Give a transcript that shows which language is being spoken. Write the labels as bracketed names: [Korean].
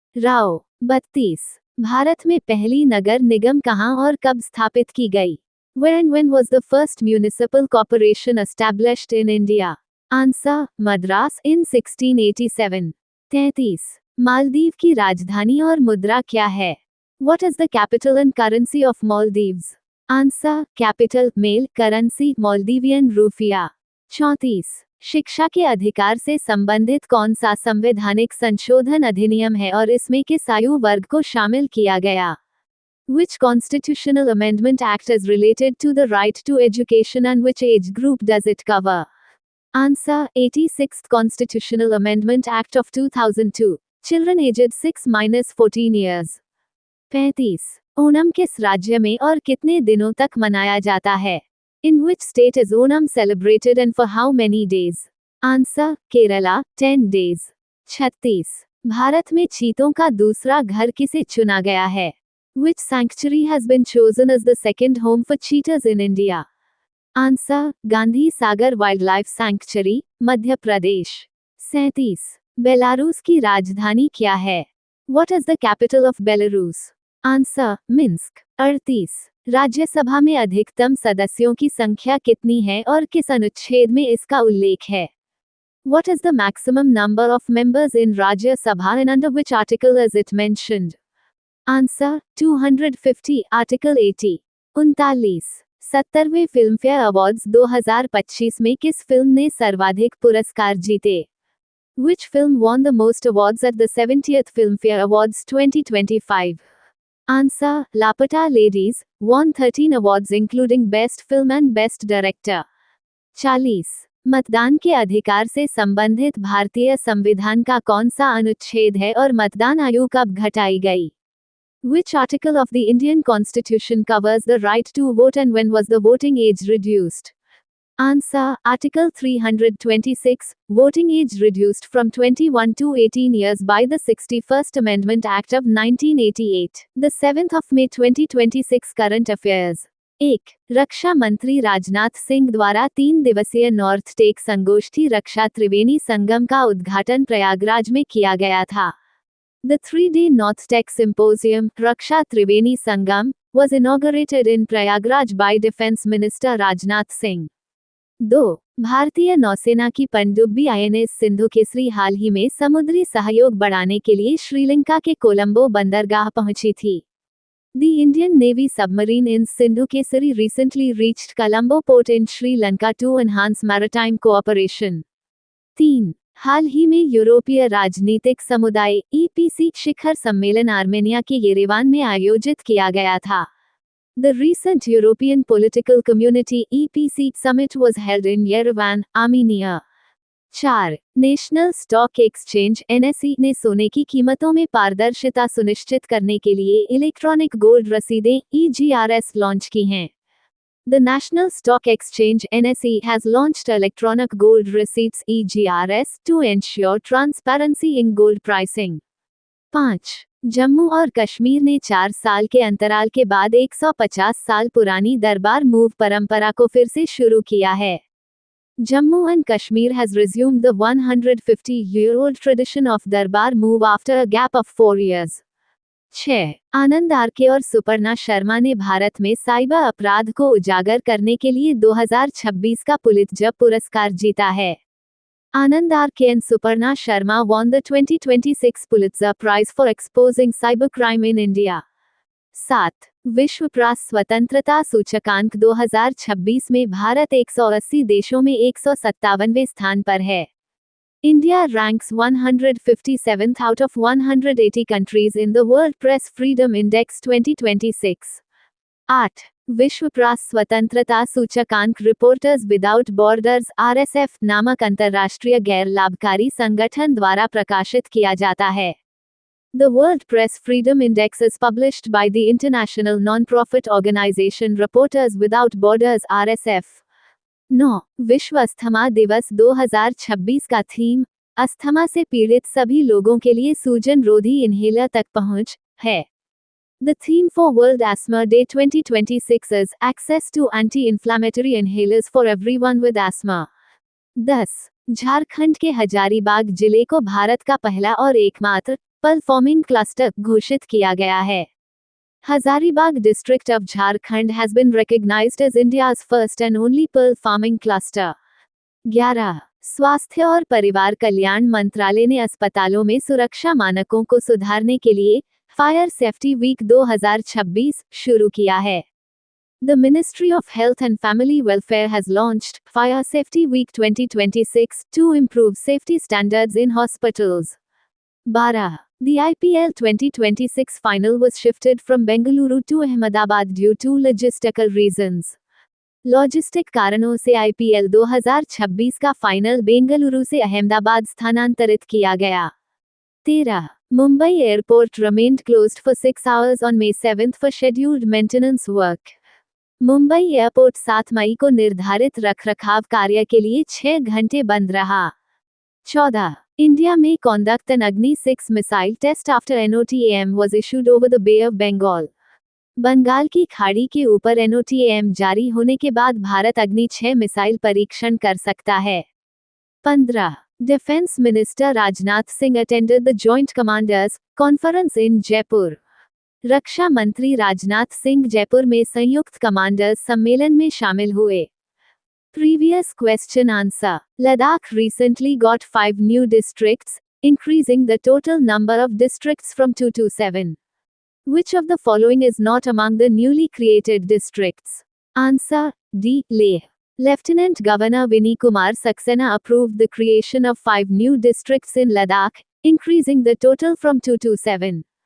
[English] Rao. 32. [Hindi] Bharat में पहली नगर निगम कहाँ और कब स्थापित की गई? [English] Where and when was the first municipal corporation established in India? Answer, Madras in 1687. 33. [Hindi] Maldives की राजधानी और मुद्रा क्या है? [English] What is the capital and currency of Maldives? Answer, capital, mail, currency, Maldivian rupiah. 34. [Hindi] शिक्षा के अधिकार से संबंधित कौन सा संवैधानिक संशोधन अधिनियम है और इसमें किस आयु वर्ग को शामिल किया गया? [English] Which constitutional amendment act is related to the right to education and which age group does it cover? Answer, 86th Constitutional Amendment Act of 2002. Children aged 6-14 years. 35. [Hindi] Onam किस राज्य में और कितने दिनों तक मनाया जाता है? [English] In which state is Onam celebrated and for how many days? Answer, Kerala, 10 days. 36. [Hindi] Bharat में चीतों का दूसरा घर किसे चुना गया है? [English] Which sanctuary has been chosen as the second home for cheetahs in India? Answer, Gandhi Sagar wildlife sanctuary, Madhya Pradesh. 37. [Hindi] Belarus की राजधानी क्या है? [English] What is the capital of Belarus? Answer, Minsk. 38. [Hindi] Rajya Sabha में अधिकतम सदस्यों की संख्या कितनी है और किस अनुच्छेद में इसका उल्लेख है? [English] What is the maximum number of members in Rajya Sabha and under which article is it mentioned? Answer, 250, Article 80. 39. [Hindi] 70वें Filmfare awards 2025 में किस फिल्म ने सर्वाधिक पुरस्कार जीते? [English] Which film won the most awards at the 70th Filmfare Awards 2025? Answer, Lapata Ladies, won 13 awards including Best Film and Best Director. 40. [Hindi] मतदान के अधिकार से संबंधित भारतीय संविधान का कौन सा अनुच्छेद है और मतदान आयु कब घटाई गई? [English] Which article of the Indian Constitution covers the right to vote and when was the voting age reduced? Answer, Article 326, voting age reduced from 21 to 18 years by the 61st Amendment Act of 1988. The 7th of May 2026 Current Affairs. 1. [Hindi] रक्षा मंत्री राजनाथ सिंह द्वारा 3 दिवसीय north take संगोष्ठी रक्षा त्रिवेणी संगम का उद्घाटन प्रयागराज में किया गया था. [English] The 3-day North Tech Symposium, Raksha Triveni Sangam, was inaugurated in Prayagraj by Defence Minister Rajnath Singh. 2. [Hindi] भारतीय नौसेना की पनडुब्बी आईएनएस सिंधु केसरी हाल ही में समुद्री सहयोग बढ़ाने के लिए श्रीलंका के कोलंबो बंदरगाह पहुंची थी. [English] The Indian Navy submarine in Sindhu Kesari recently reached Colombo port in Sri Lanka to enhance maritime cooperation. 3. [Hindi] हाल ही में यूरोपीय राजनीतिक समुदाय (EPC) शिखर सम्मेलन आर्मेनिया के येरेवान में आयोजित किया गया था। [English] The recent European Political Community (EPC) summit was held in Yerevan, Armenia. 4. [Hindi] National stock exchange (NSE) ने सोने की कीमतों में पारदर्शिता सुनिश्चित करने के लिए इलेक्ट्रॉनिक गोल्ड रसीदें (EGRS) लॉन्च की हैं। [English] The National Stock Exchange (NSE) has launched electronic gold receipts (EGRS) to ensure transparency in gold pricing. 5. [Hindi] Jammu और कश्मीर ने 4 साल के अंतराल के बाद 150 साल पुरानी दरबार मूव परंपरा को फिर से शुरू किया है। [English] Jammu and Kashmir has resumed the 150-year-old tradition of Darbar move after a gap of 4 years. 6. [Hindi] Anand R K और सुपर्णा शर्मा ने भारत में साइबर अपराध को उजागर करने के लिए 2026 का पुलित्जर पुरस्कार जीता है। [English] Anand R.K. and Suparna Sharma won the 2026 Pulitzer Prize for exposing cybercrime in India. 7. [Hindi] विश्व प्रेस स्वतंत्रता सूचकांक 2026 में भारत 180 देशों में 157वें स्थान पर है। [English] India ranks 157th out of 180 countries in the World Press Freedom Index 2026. 8. [Hindi] विश्व प्रेस स्वतंत्रता सूचकांक रिपोर्टर्स विदाउट बॉर्डर्स (RSF) नामक अंतर्राष्ट्रीय गैर लाभकारी संगठन द्वारा प्रकाशित किया जाता है। [English] The World Press Freedom Index is published by the international non-profit organization Reporters Without Borders (RSF). 9. [Hindi] विश्व अस्थमा दिवस 2026 का थीम अस्थमा से पीड़ित सभी लोगों के लिए सूजन रोधी इन्हेलर तक पहुंच है। [English] The theme for World Asthma Day 2026 is Access to Anti-Inflammatory Inhalers for Everyone with Asthma. 10. [Hindi] Jharkhand के हजारीबाग जिले को भारत का पहला और एकमात्र पर्ल फार्मिंग क्लस्टर घोषित किया गया है। [English] Hazaribagh district of Jharkhand has been recognized as India's first and only pearl farming cluster. 11. [Hindi] स्वास्थ्य और परिवार कल्याण मंत्रालय ने अस्पतालों में सुरक्षा मानकों को सुधारने के लिए फायर सेफ्टी वीक 2026 शुरू किया है। [English] The Ministry of Health and Family Welfare has launched Fire Safety Week 2026 to improve safety standards in hospitals. 12. The IPL 2026 final was shifted from Bengaluru to Ahmedabad due to logistical reasons. [Hindi] Logistic कारणों से IPL 2026 का final Bengaluru से अहमदाबाद स्थानांतरित किया गया। [English] 13. Mumbai Airport remained closed for 6 hours on May 7 for scheduled maintenance work. [Hindi] Mumbai airport 7 मई को निर्धारित रखरखाव कार्य के लिए 6 घंटे बंद रहा। [English] 14. India may conduct an Agni 6 missile test after NOTAM was issued over the Bay of Bengal. [Hindi] Bengal की खाड़ी के ऊपर NOTAM जारी होने के बाद भारत अग्नि 6 मिसाइल परीक्षण कर सकता है। [English] 15. Defense Minister Rajnath Singh attended the Joint Commanders Conference in Jaipur. [Hindi] रक्षा मंत्री राजनाथ सिंह जयपुर में संयुक्त कमांडर्स सम्मेलन में शामिल हुए। [English] Previous question answer. Ladakh recently got 5 new districts, increasing the total number of districts from 2 to 7. Which of the following is not among the newly created districts? Answer D. Leh. Lieutenant Governor Vinny Kumar Saxena approved the creation of 5 new districts in Ladakh, increasing the total from 2 to 7.